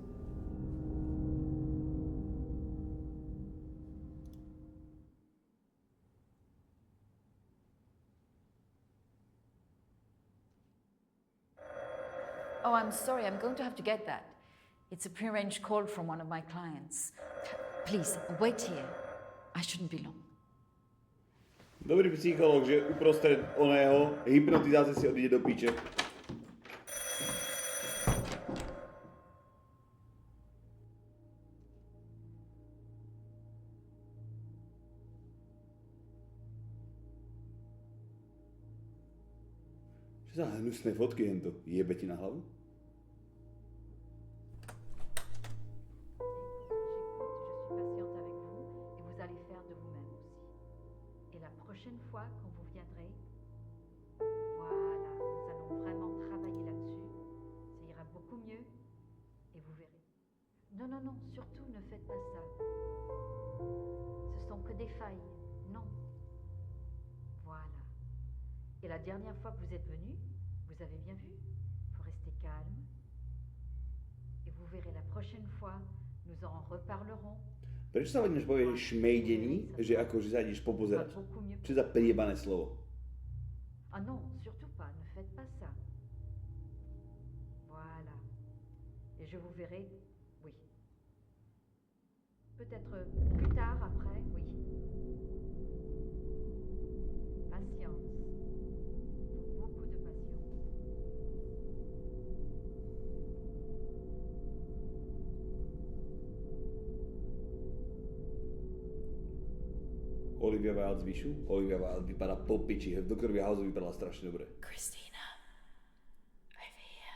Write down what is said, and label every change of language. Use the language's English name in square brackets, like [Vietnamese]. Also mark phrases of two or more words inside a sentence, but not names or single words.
[English] Oh, I'm sorry, I'm going to have to get that. It's a prearranged call from one of my clients. Please, wait here. I shouldn't be long. [Slovak] Dobrý psychológ, že uprostred oného hypnotizácie si odíde do piče. Čo za hnusné fotky hento? Jebe ti na hlavu? [French] Prochaine fois, quand vous viendrez, voilà, nous allons vraiment travailler là-dessus. Ça ira beaucoup mieux et vous verrez. Non, non, non, surtout ne faites pas ça. Ce sont que des failles, non. Voilà. Et la dernière fois que vous êtes venu, vous avez bien vu, il faut rester calme. Et vous verrez la prochaine fois, nous en reparlerons. [Slovak] Prečo sa vadíš povie šmejdení, že akože sa ideš popozerať? Čo za priebané slovo? [French] Ah non, surtout pas, ne faites pas ça. Voilà. Et je vous verrai, oui. Peut-être plus tard, après, oui. Patience. Beaucoup de patience. [Slovak] Olivia Wilde z Vyšu? [Czech] Olivia Wilde vypadá po piči. V Doktorovi Houseovi vypadala strašne dobre. [English] Christina, over here.